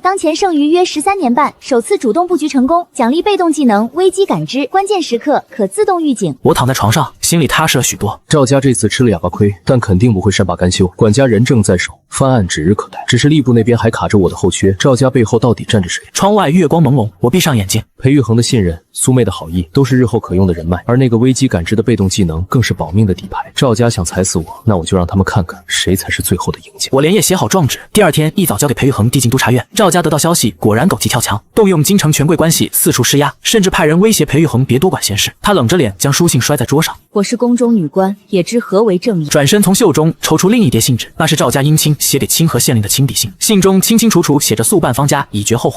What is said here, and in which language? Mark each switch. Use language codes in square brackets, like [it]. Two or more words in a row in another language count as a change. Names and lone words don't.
[zh] 當前剩餘約13年半，首次主動布局成功，獎勵被動技能危機感知，關鍵時刻可自動預警。我躺在床上，心裡踏實了許多。趙家這次吃了啞巴虧，但肯定不會善罷甘休。管家人證在手，翻案指日可待。只是吏部那邊還卡着我的後缺，趙家背後到底站着誰？窗外月光朦朧，我閉上眼睛。裴玉衡的信任，蘇妹的好意，都是日後可用的人脈，而那個危機感知的被動技能，更是保命的底牌。趙家想踩死我，那我就讓他們看看誰才是最後的贏家。我連夜寫好狀紙，第2天一早交給裴玉衡遞進督察院。趙家得到消息，果然狗急跳牆，動用京城權貴關係四處施壓，甚至派人威脅裴玉衡別多管閒事。他冷着臉將書信摔在桌上。我是宮中女官，也知何為正義。轉身從袖中抽出另一疊信紙，那是趙家姻親寫給清河縣令的親筆信，信中清清楚楚寫着速辦方家，以絕後患。